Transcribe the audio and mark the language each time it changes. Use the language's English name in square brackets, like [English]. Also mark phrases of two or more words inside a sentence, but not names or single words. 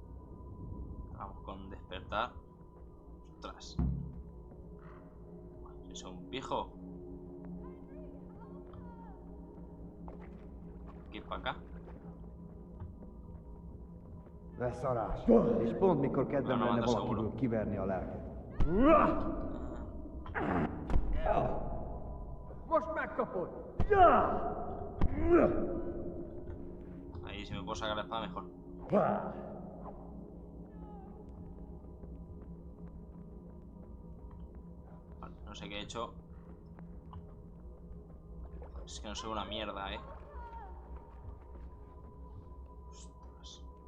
[Spanish] Vamos con despertar. Ostras. Se Es un pijo. Aquí para acá. [Hungarian] Beszarás. És pont mikor kedvem Na, lenne manda valakiből kiverni a lelket. Most megkapod! [Spanish] Ahí, si me puedo sacar la espada, mejor. Vale, no sé qué he hecho. Es que no sé una mierda, Ostras.